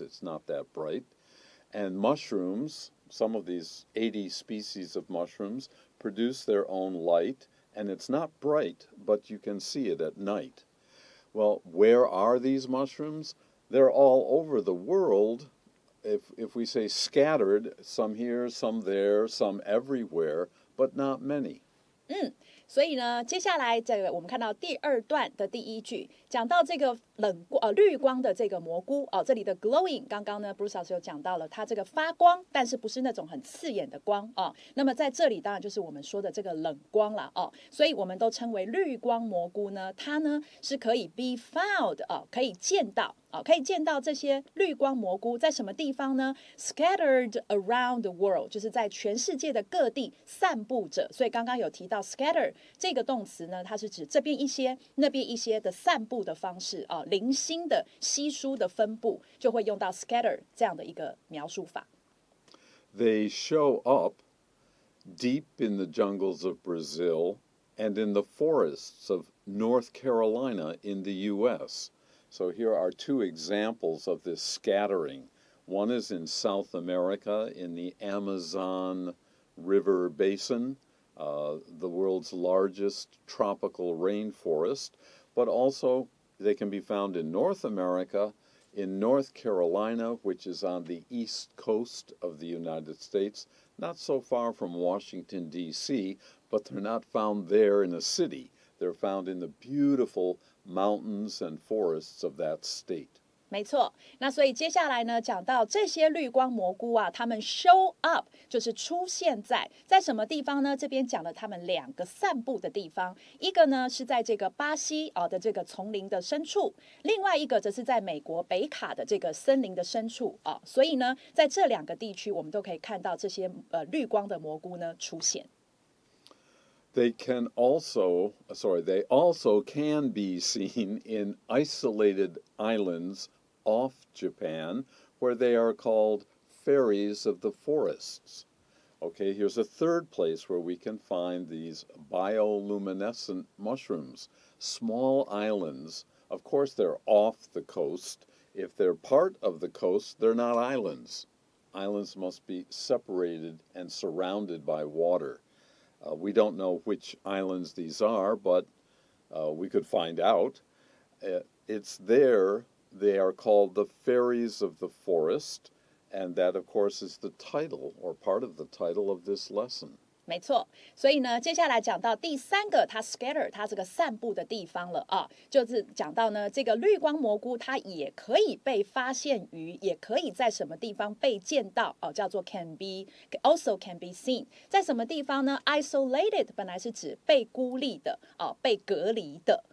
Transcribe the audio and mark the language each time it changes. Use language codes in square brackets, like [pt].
[en] It's not that bright. And mushrooms, some of these 80 species of mushrooms, produce their own light, and it's not bright, but you can see it at night. Well, where are these mushrooms? They're all over the world. If we say scattered, some here, some there, some everywhere, but not many. [zh] 所以呢，接下来这个我们看到第二段的第一句，讲到这个绿光的这个蘑菇哦，这里的 glowing， 刚刚呢 Bruce 老师有讲到了，它这个发光，但是不是那种很刺眼的光哦。那么在这里当然就是我们说的这个冷光啦哦，所以我们都称为绿光蘑菇呢，它呢是可以 be found 哦，可以见到。可以见到这些绿光蘑菇在什么地方呢 ？ Scattered around the world，就是在全世界的各地散布着。所以刚刚有提到 scatter 这个动词呢，它是指这边一些、那边一些的散布的方式啊，零星的稀疏的分布，就会用到 scatter 这样的一个描述法。 [en] They show up deep in the jungles of Brazil and in the forests of North Carolina in the U.S.So here are two examples of this scattering. One is in South America in the Amazon River Basin, the world's largest tropical rainforest, but also they can be found in North America, in North Carolina, which is on the east coast of the United States, not so far from Washington, D.C., but they're not found there in a city. They're found in the beautiful mountains and forests of that state. [zh] 没错，那所以接下来呢，讲到这些绿光蘑菇啊，它们 show up 就是出现在什么地方呢？这边讲了它们两个散布的地方，一个呢是在这个巴西的这个丛林的深处，另外一个则是在美国北卡的这个森林的深处啊。所以呢，在这两个地区，我们都可以看到这些绿光的蘑菇呢出现。 [en] They also can be seen in isolated islands off Japan, where they are called fairies of the forests. Okay, here's a third place where we can find these bioluminescent mushrooms. Small islands, of course they're off the coast. If they're part of the coast, they're not islands. Islands must be separated and surrounded by water.We don't know which islands these are, but we could find out. It's there. They are called the Fairies of the Forest, and that, of course, is the title or part of the title of this lesson. [zh] 没错，所以呢，接下来讲到第三个，它 scatter 它这个散布的地方了啊，就是讲到呢，这个绿光蘑菇它也可以被发现于，也可以在什么地方被见到哦，叫做 also can be seen，在什么地方呢 ？Isolated 本来是指被孤立的哦，被隔离的。